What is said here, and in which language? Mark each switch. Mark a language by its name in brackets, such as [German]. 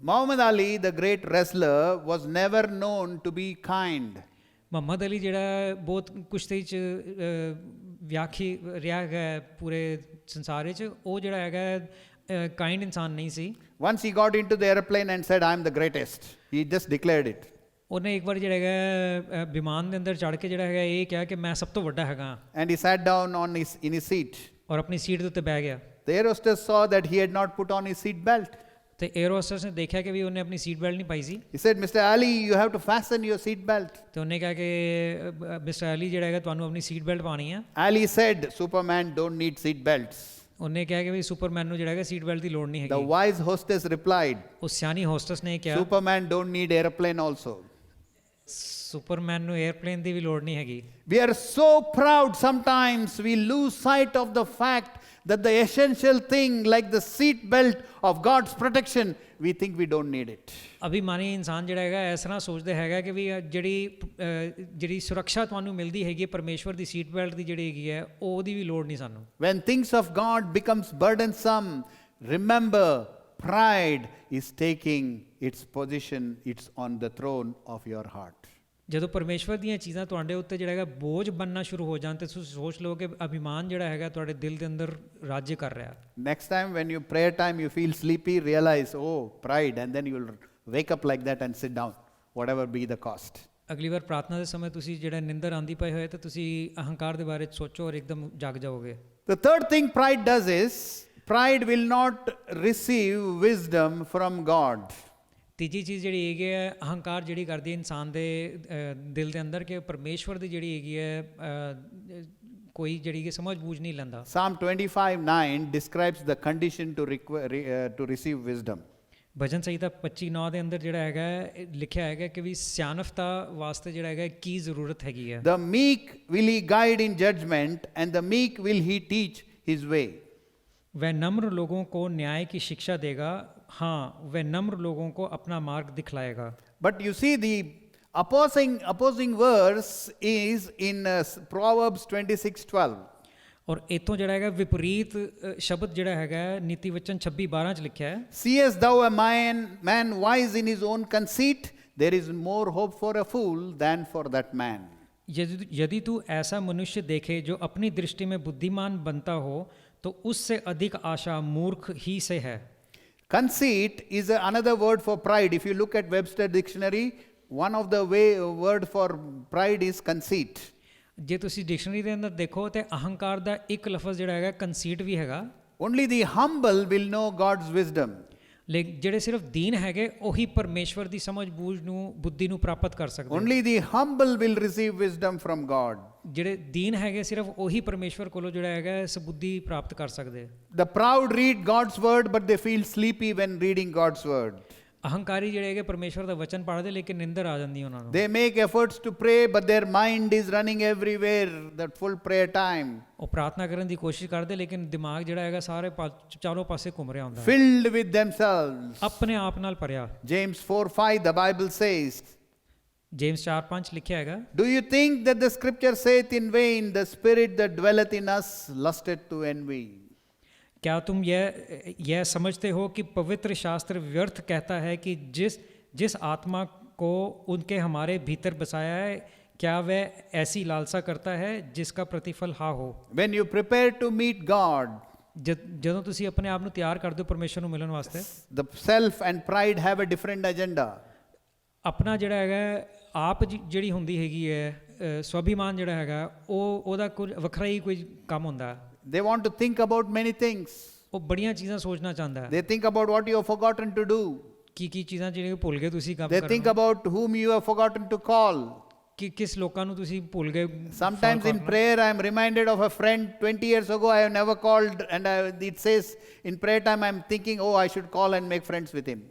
[English] Muhammad Ali, the great wrestler, was never known to be kind. [Punjabi] Muhammad Ali ਜਿਹੜਾ ਬਹੁਤ ਕੁਸ਼ਤੀ 'ਚ ਵਿਆਖੀ ਰਿਹਾ ਹੈਗਾ ਪੂਰੇ ਸੰਸਾਰ ਵਿੱਚ, ਉਹ ਜਿਹੜਾ ਹੈਗਾ ਕਾਈਂਡ ਇਨਸਾਨ ਨਹੀਂ ਸੀ। [English] Once he got into the airplane and said, I am the greatest. He just declared it. [Punjabi] ਉਹਨੇ ਇੱਕ ਵਾਰ ਜਿਹੜਾ ਹੈਗਾ ਵਿਮਾਨ ਦੇ ਅੰਦਰ ਚੜ੍ਹ ਕੇ ਜਿਹੜਾ ਹੈਗਾ ਇਹ ਕਿਹਾ ਕਿ ਮੈਂ ਸਭ ਤੋਂ ਵੱਡਾ ਹੈਗਾ, [English] And he sat down in his seat. [Punjabi] ਔਰ ਆਪਣੀ ਸੀਟ ਦੇ ਉੱਤੇ ਬਹਿ ਗਿਆ। [English] The air hostess saw that he had not put on his seat belt. [Punjabi] ਤੇ 에ਅਰ ਹੋਸਟਸ ਨੇ ਦੇਖਿਆ ਕਿ ਵੀ ਉਹਨੇ ਆਪਣੀ ਸੀਟ ਬੈਲਟ ਨਹੀਂ ਪਾਈ ਸੀ। [English] He said, Mr. Ali, you have to fasten your seat belt. [Punjabi] ਤੇ ਉਹਨੇ ਕਿਹਾ ਕਿ ਮਿਸਟਰ ਅਲੀ ਜਿਹੜਾ ਹੈਗਾ ਤੁਹਾਨੂੰ ਆਪਣੀ ਸੀਟ ਬੈਲਟ ਪਾਣੀ ਆ। [English] Ali said, Superman don't need seat belts. [Punjabi] ਉਹਨੇ ਕਿਹਾ ਕਿ ਵੀ ਸੁਪਰਮੈਨ ਨੂੰ ਜਿਹੜਾ ਹੈਗਾ ਸੀਟ ਬੈਲਟ ਦੀ ਲੋੜ ਨਹੀਂ [English] The [Punjabi] ਹੈਗੀ। [English] wise hostess replied, [Punjabi] ਉਹ ਸਿਆਣੀ ਹੋਸਟਸ ਨੇ ਕਿਹਾ [English] Superman don't need airplane also. [Punjabi] Superman ਨੂੰ 에ਅਰਪਲੇਨ ਦੀ ਵੀ ਲੋੜ ਨਹੀਂ ਹੈਗੀ। [English] We are so proud sometimes we lose sight of the fact that the essential thing like the seat belt of God's protection, we think we don't need it. [Punjabi] ਅਭਿਮਾਨੀ ਇਨਸਾਨ ਜਿਹੜਾ ਹੈਗਾ ਇਸ ਤਰ੍ਹਾਂ ਸੋਚਦਾ ਹੈਗਾ ਕਿ ਵੀ ਜਿਹੜੀ ਸੁਰੱਖਿਆ ਤੁਹਾਨੂੰ ਮਿਲਦੀ ਹੈਗੀ ਪਰਮੇਸ਼ਵਰ ਦੀ ਸੀਟ ਬੈਲਟ ਦੀ ਜਿਹੜੀ ਹੈਗੀ ਹੈ, ਉਹਦੀ ਵੀ ਲੋੜ ਨਹੀਂ ਸਾਨੂੰ। [English] When things of God becomes burdensome, remember pride is taking its position, it's on the throne of your heart. [Punjabi] ਜਦੋਂ ਪਰਮੇਸ਼ਵਰ ਦੀਆਂ ਚੀਜ਼ਾਂ ਤੁਹਾਡੇ ਉੱਤੇ ਜਿਹੜਾ ਹੈਗਾ ਬੋਝ ਬਣਨਾ ਸ਼ੁਰੂ ਹੋ ਜਾਣ ਤੇ ਤੁਸੀਂ ਸੋਚ ਲਓ ਕਿ ਅਭਿਮਾਨ ਜਿਹੜਾ ਹੈਗਾ ਤੁਹਾਡੇ ਦਿਲ ਦੇ ਅੰਦਰ ਰਾਜ ਕਰ ਰਿਹਾ। [English] Next time when you prayer time you feel sleepy, realize, oh, pride, and then you will wake up like that and sit down, whatever be the cost. [Punjabi] ਅਗਲੀ ਵਾਰ ਪ੍ਰਾਰਥਨਾ ਦੇ ਸਮੇਂ ਤੁਸੀਂ ਜਿਹੜਾ ਨਿੰਦਰ ਆਂਦੀ ਪਈ ਹੋਏ ਤਾਂ ਤੁਸੀਂ ਅਹੰਕਾਰ ਦੇ ਬਾਰੇ ਸੋਚੋ ਔਰ ਇੱਕਦਮ ਜਾਗ ਜਾਓਗੇ। [English] The third thing pride does is, pride will not receive wisdom from God. [Punjabi] ਤੀਜੀ ਚੀਜ਼ ਜਿਹੜੀ ਹੈਗੀ ਹੈ ਅਹੰਕਾਰ ਜਿਹੜੀ ਕਰਦੀ ਹੈ ਇਨਸਾਨ ਦੇ ਦਿਲ ਦੇ ਅੰਦਰ ਕਿ ਪਰਮੇਸ਼ਵਰ ਦੀ ਜਿਹੜੀ ਹੈਗੀ ਹੈ ਕੋਈ ਜਿਹੜੀ ਕਿ ਸਮਝ ਬੂਝ ਨਹੀਂ ਲੈਂਦਾ। [English] Psalm 25:9 describes the condition to receive wisdom. [Punjabi] ਭਜਨ ਸੰਹਿਤਾ 25:9 ਦੇ ਅੰਦਰ ਜਿਹੜਾ ਹੈਗਾ ਲਿਖਿਆ ਹੈਗਾ ਕਿ ਵੀ ਸਿਆਣਫਤਾ ਵਾਸਤੇ ਜਿਹੜਾ ਹੈਗਾ ਕੀ ਜ਼ਰੂਰਤ ਹੈਗੀ ਹੈ। [English] The meek will he guide in judgment, and the meek will he teach his way. [Hindi] वह नम्र लोगों को न्याय की शिक्षा देगा, हाँ वह नम्र लोगों को अपना मार्ग दिखलाएगा। [English] But you see the opposing verse is in Proverbs 26:12. [Punjabi] ਔਰ ਇਤੋਂ ਜਿਹੜਾ ਹੈਗਾ ਵਿਪਰੀਤ ਸ਼ਬਦ ਜਿਹੜਾ ਹੈਗਾ ਨੀਤੀ ਵਚਨ 26:12 ਚ ਲਿਖਿਆ ਹੈ, [English] Seest thou a man wise in his own conceit? There is more hope for a fool than for that man. [Hindi] यदि तू ऐसा मनुष्य देखे जो अपनी दृष्टि में बुद्धिमान बनता हो तो उससे अधिक आशा मूर्ख ही से है। [English] Conceit is another word for pride. If you look at Webster dictionary, one of the word for pride is conceit. [Punjabi] ਜੇ ਤੁਸੀਂ ਡਿਕਸ਼ਨਰੀ ਦੇ ਅੰਦਰ ਦੇਖੋ ਤੇ ਅਹੰਕਾਰ ਦਾ ਇੱਕ ਲਫ਼ਜ਼ ਜਿਹੜਾ ਹੈਗਾ ਕੰਸੀਟ ਵੀ ਹੈਗਾ। [English] Only the humble will know God's wisdom. [Punjabi] ਲੇਕਿਨ ਜਿਹੜੇ ਸਿਰਫ ਦੀਨ ਹੈਗੇ ਉਹੀ ਪਰਮੇਸ਼ਵਰ ਦੀ ਸਮਝ ਬੂਝ ਨੂੰ ਬੁੱਧੀ ਨੂੰ ਪ੍ਰਾਪਤ ਕਰ ਸਕਦੇ। [English] Only the humble will receive wisdom from God. [Punjabi] ਜਿਹੜੇ ਦੀਨ ਹੈਗੇ ਸਿਰਫ ਉਹੀ ਪਰਮੇਸ਼ਵਰ ਕੋਲੋਂ ਜਿਹੜਾ ਹੈਗਾ ਇਸ ਬੁੱਧੀ ਪ੍ਰਾਪਤ ਕਰ ਸਕਦੇ। [English] The proud read God's word but they feel sleepy when reading God's word. [Punjabi] ਅਹੰਕਾਰੀ ਜਿਹੜੇ ਹੈਗੇ ਪਰਮੇਸ਼ਵਰ ਦਾ ਵਚਨ ਪੜ੍ਹਦੇ ਲੇਕਿਨ ਨਿੰਦਰ ਆ ਜਾਂਦੀ ਉਹਨਾਂ ਨੂੰ। [English] They make efforts to pray but their mind is running everywhere, that full prayer time. [Punjabi] ਉਹ ਪ੍ਰਾਰਥਨਾ ਕਰਨ ਦੀ ਕੋਸ਼ਿਸ਼ ਕਰਦੇ ਲੇਕਿਨ ਦਿਮਾਗ ਜਿਹੜਾ ਹੈਗਾ ਸਾਰੇ ਚਾਰੋਂ ਪਾਸੇ ਘੁੰਮ ਰਿਹਾ ਹੁੰਦਾ ਹੈ। [English] Filled with themselves. [Punjabi] ਆਪਣੇ ਆਪ ਨਾਲ ਭਰਿਆ। [English] James 4:5 the Bible says, [Punjabi] James 4:5 ਲਿਖਿਆ ਹੈਗਾ, [English] Do you think that the scripture saith in vain, the spirit that dwelleth in us lusteth to envy? [Hindi] क्या तुम यह समझते हो कि पवित्र शास्त्र व्यर्थ कहता है कि जिस आत्मा को उनके हमारे भीतर बसाया है क्या वह ऐसी लालसा करता है जिसका प्रतिफल हाँ हो। [English] When you prepare to meet God, [Punjabi] ਜਦੋਂ ਤੁਸੀਂ ਆਪਣੇ ਆਪ ਨੂੰ ਤਿਆਰ ਕਰਦੇ ਹੋ ਪਰਮੇਸ਼ਰ ਨੂੰ ਮਿਲਣ ਵਾਸਤੇ, [English] the self and pride have a different agenda. [Punjabi] ਆਪਣਾ ਜਿਹੜਾ ਹੈਗਾ ਆਪ ਜਿਹੜੀ ਹੁੰਦੀ ਹੈਗੀ ਹੈ ਸਵਾਭਿਮਾਨ ਜਿਹੜਾ ਹੈਗਾ ਉਹਦਾ ਕੁਝ ਵੱਖਰਾ ਹੀ ਕੋਈ ਕੰਮ ਹੁੰਦਾ। [English] They want to think about many things. [Punjabi] ਉਹ ਬੜੀਆਂ ਚੀਜ਼ਾਂ ਸੋਚਣਾ ਚਾਹੁੰਦਾ ਹੈ। [English] They think about what you have forgotten to do. [Punjabi] ਕੀ ਚੀਜ਼ਾਂ ਜਿਹੜੀਆਂ ਭੁੱਲ ਗਏ ਤੁਸੀਂ ਕੰਮ [English] They think about whom you have forgotten to call. [Punjabi] ਕਿ ਕਿਸ ਲੋਕਾਂ ਨੂੰ ਤੁਸੀਂ ਭੁੱਲ ਗਏ। [English] Sometimes in prayer I am reminded of a friend 20 years ago I have never called, and it says in prayer time I am thinking, oh, I should call and make friends with him.